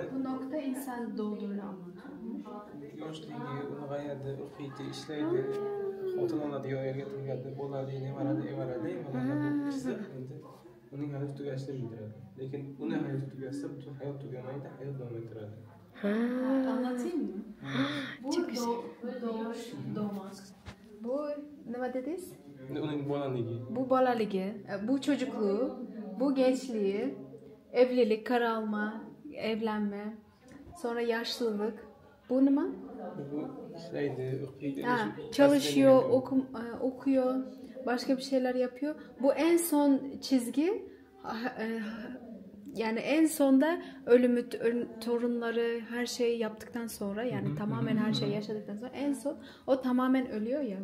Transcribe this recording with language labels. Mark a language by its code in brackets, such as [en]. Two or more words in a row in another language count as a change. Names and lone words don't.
[tr] Bu nokta inson doğduğunu anlatıyor. [uz] Yoshligi, ulg'ayadi, o'qiydi, ishlaydi, xotin oladi, yerga turgadi, bo'ladi, nevaradi, evaradi, mana bu chiziq endi uning hayot tugashini bildiradi. Lekin uning hayot tugasa, butun hayot tugamaydi, hayot davom ettiradi. [tr] Anlatayım mı? Bu doğuş, doğmak. Bu ne dediniz? [uz] Uning bolaligi. Bu balaligi, [tr] bu çocukluğu, bu gençliği, evlilik, kara alma, evlenme, sonra yaşlılık. Bu ne mi? [uz] Bu ishlaydi, o'qiydi, [tr] çalışıyor, okuyor, başka bir şeyler yapıyor. Bu en son çizgi, yani en sonda ölümü, torunları, her şeyi yaptıktan sonra, yani tamamen her şeyi yaşadıktan sonra en son o tamamen ölüyor ya.